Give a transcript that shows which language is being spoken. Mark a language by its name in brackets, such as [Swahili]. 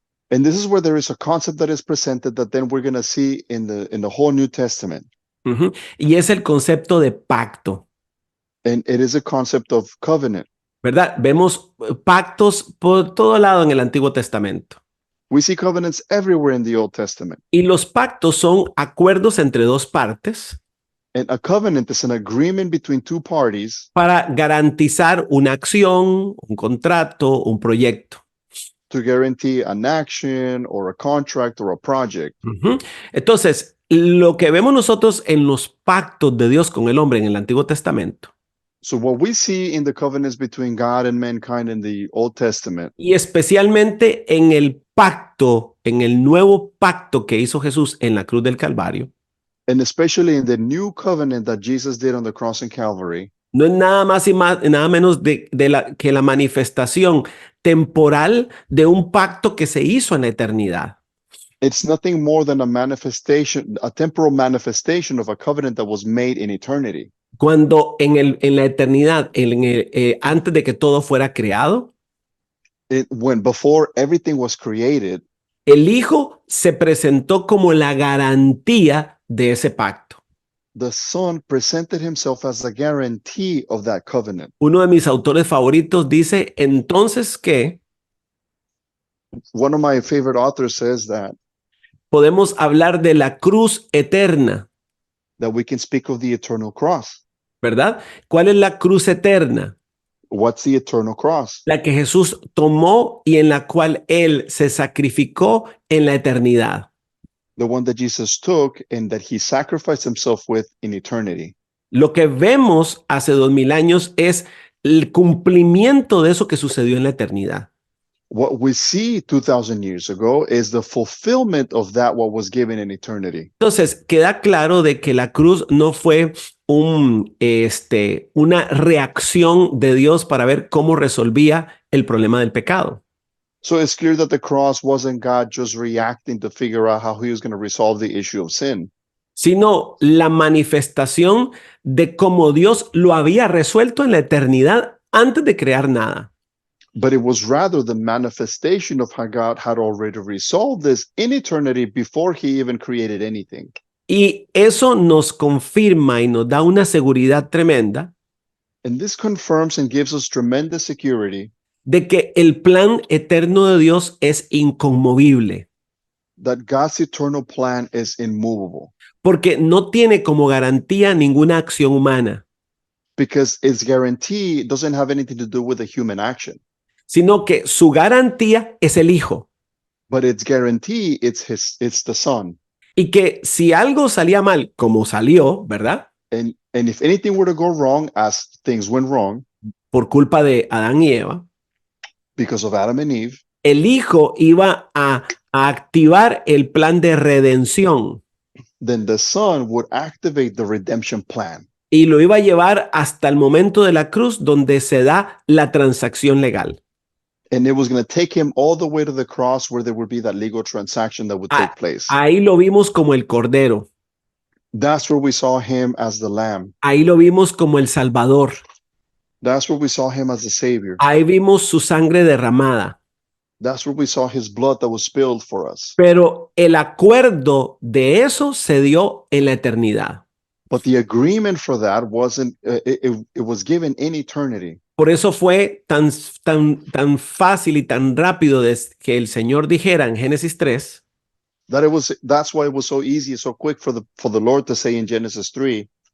[English] And this is where there is a concept that is presented that then we're going to see in the whole New Testament. Uh-huh. [Spanish] Y es el concepto de pacto. [English] And it is a concept of covenant. [Spanish] ¿Verdad? Vemos pactos por todo lado en el Antiguo Testamento. [English] We see covenants everywhere in the Old Testament. [Spanish] Y los pactos son acuerdos entre dos partes [English] And a covenant is an agreement between two parties [Spanish] para garantizar una acción, un contrato, un proyecto. [English] to guarantee an action or a contract or a project. Uh-huh. [Spanish] Entonces, lo que vemos nosotros en los pactos de Dios con el hombre en el Antiguo Testamento, [English] So what we see in the covenants between God and mankind in the Old Testament, [Spanish] y especialmente en el pacto, en el nuevo pacto que hizo Jesús en la cruz del Calvario, [English] and especially in the new covenant that Jesus did on the cross in Calvary, [Spanish] no es nada más y nada menos que la manifestación temporal de un pacto que se hizo en la eternidad. [English] It's nothing more than a manifestation, a temporal manifestation of a covenant that was made in eternity. [Spanish] Cuando en la eternidad, antes de que todo fuera creado, [English] When before everything was created, [Spanish] el Hijo se presentó como la garantía de ese pacto. [English] the Son presented himself as a guarantee of that covenant. [Spanish] Uno de mis autores favoritos dice, entonces que [English] One of my favorite authors says [Spanish] podemos hablar de la cruz eterna, [English] that we can speak of the eternal cross. [Spanish] ¿verdad? ¿Cuál es la cruz eterna? [English] What's the eternal cross? [Spanish] La que Jesús tomó y en la cual Él se sacrificó en la eternidad. [English] The one that Jesus took and that he sacrificed himself with in eternity. [Spanish] Lo que vemos hace 2000 años es el cumplimiento de eso que sucedió en la eternidad. [English] What we see 2,000 years ago is the fulfillment of that what was given in eternity. [Spanish] Entonces, queda claro de que la cruz no fue una reacción de Dios para ver cómo resolvía el problema del pecado, [English] So it's clear that the cross wasn't God just reacting to figure out how he was going to resolve the issue of sin, [Spanish] sino la manifestación de cómo Dios lo había resuelto en la eternidad antes de crear nada. [English] but it was rather the manifestation of how God had already resolved this in eternity before he even created anything. [Spanish] Y eso nos confirma y nos da una seguridad tremenda [English] And this confirms and gives us tremendous security [Spanish] de que el plan eterno de Dios es inconmovible, [English] that God's eternal plan is immovable [Spanish] porque no tiene como garantía ninguna acción humana, [English] because its guarantee doesn't have anything to do with a human action, [Spanish] sino que su garantía es el Hijo. [English] but its guarantee it's the Son. [Spanish] Y que si algo salía mal, como salió, ¿verdad? [English] And if anything were to go wrong, as things went wrong [Spanish] Por culpa de Adán y Eva, [English] because of Adam and Eve, [Spanish] el Hijo iba a activar el plan de redención [English] then the Son would activate the redemption plan. [Spanish] y lo iba a llevar hasta el momento de la cruz donde se da la transacción legal. [English] And it was going to take him all the way to the cross where there would be that legal transaction that would take place. [Spanish] Ahí lo vimos como el Cordero. [English] That's where we saw him as the Lamb. [Spanish] Ahí lo vimos como el Salvador. [English] That's where we saw him as the Savior. [Spanish] Ahí vimos su sangre derramada. [English] That's where we saw his blood that was spilled for us. [Spanish] Pero el acuerdo de eso se dio en la eternidad. [English] But the agreement for that wasn't, it was given in eternity. [Spanish] Por eso fue tan fácil y tan rápido que el Señor dijera en Génesis 3, [English] That's why it was so easy, so quick for the Lord to say in Genesis 3,